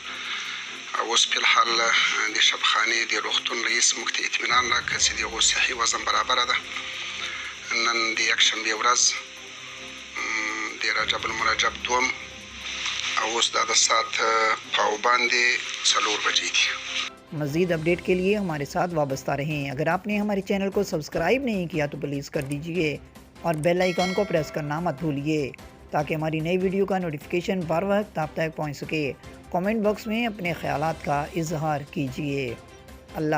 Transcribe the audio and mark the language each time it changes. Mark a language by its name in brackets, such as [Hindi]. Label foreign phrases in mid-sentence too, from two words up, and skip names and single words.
[Pashto] اوس فی الحال د شفاخانې د روغتون رئیس موږ ته اطمینان راکړ چې د هغو صحي وضع برابره ده. نن د یکشنبې ورځ د رجب المرجب 2 او اوس دا د ساعت پاو باندې 4 بجې دي۔ [Urdu] مزید اپڈیٹ کے لیے ہمارے ساتھ وابستہ رہیں۔ اگر آپ نے ہمارے چینل کو سبسکرائب نہیں کیا تو پلیز کر دیجئے اور بیل آئیکن کو پریس کرنا مت بھولیے تاکہ ہماری نئی ویڈیو کا نوٹیفیکیشن بر وقت آپ تک پہنچ سکے۔ کامنٹ باکس میں اپنے خیالات کا اظہار کیجئے۔